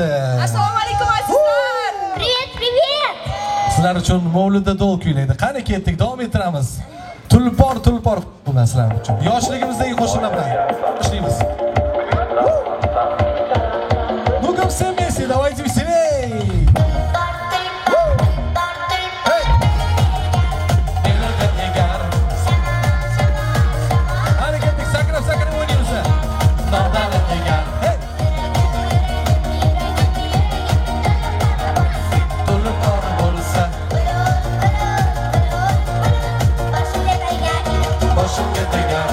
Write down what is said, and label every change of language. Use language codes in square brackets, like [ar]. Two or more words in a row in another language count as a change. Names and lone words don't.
[uz] Assalomu alaykum azizlar. [ru] Привет! [uz] Sizlar uchun Mavluda do'l kuylaydi. Qani ketdik, davom ettiramiz. Tulpor bular sizlar uchun. Yoshligimizdagi qo'shiqlar bilan boshlaymiz. [ru] Ну как все вместе, давайте веселей. Hey! [uz] Qani ketdik, sakrab o'ynaymiz. Hey! Tulpor bo'lsa, boshimga tegar.